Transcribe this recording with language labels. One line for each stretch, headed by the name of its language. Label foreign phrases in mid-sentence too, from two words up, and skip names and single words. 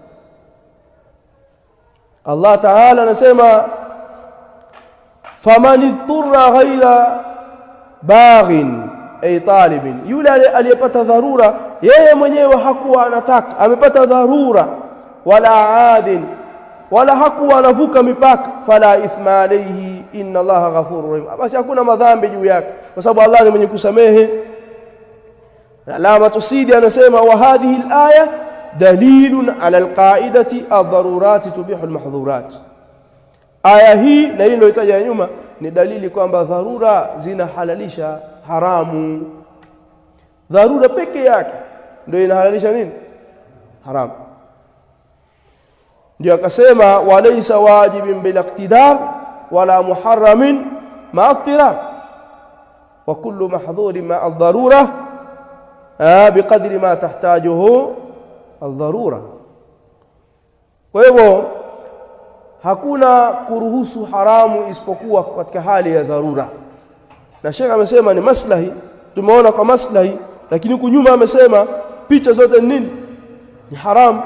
Swahili: Allah Ta'ala anasema
Arabic: فمن اضطر غير باغ أي طالب,
Swahili: yule aliyepata dharura, yeye mwenyewe hakuwa anataka, amepata dharura,
Arabic: ولا عاد,
Swahili: wala hakuwa anavuka mipaka,
Arabic: فلا إثم عليه إن الله غفور رحيم,
Swahili: basi hakuna madhambi juu yake, kwa sababu Allah ni mwenye kusamehe.
Arabic: Alama Tusidi anasema وهذه الآية دليل على القاعدة الضرورات تبيح المحظورات.
Swahili: Aya hii na hii ndio itaja nyuma ni dalili kwamba dharura zinahalalisha haramu. Dharura peke yake ndio inahalalisha nini? Haramu.
Arabic: Ndio akasema وليس واجب بالاقتدار ولا محرم مع اضطرار وكل محظور مع الضرورة بقدر ما تحتاجه الضرورة.
Swahili: Kwa hivyo hakuna kuruhusu haramu isipokuwa katika hali ya dharura. Na Sheikh amesema ni maslahi, tumeona kwa maslahi, lakini kunyuma amesema picha zote ni nini? Ni haramu.